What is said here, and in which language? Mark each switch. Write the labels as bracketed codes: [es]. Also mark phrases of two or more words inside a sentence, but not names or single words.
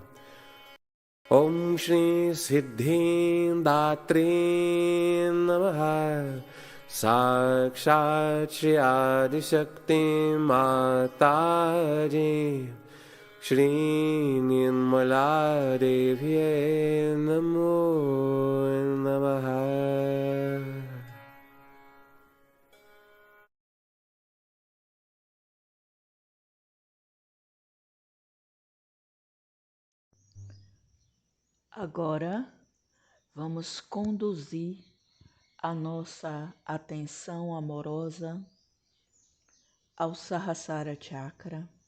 [sa] ॐ श्री सिद्धिदात्री नमः. साक्षात् श्री आदिशक्ति माताजी श्री निर्मला देवी नमो नमः. [pt] Agora vamos conduzir a nossa atenção amorosa ao Sahasrara Chakra.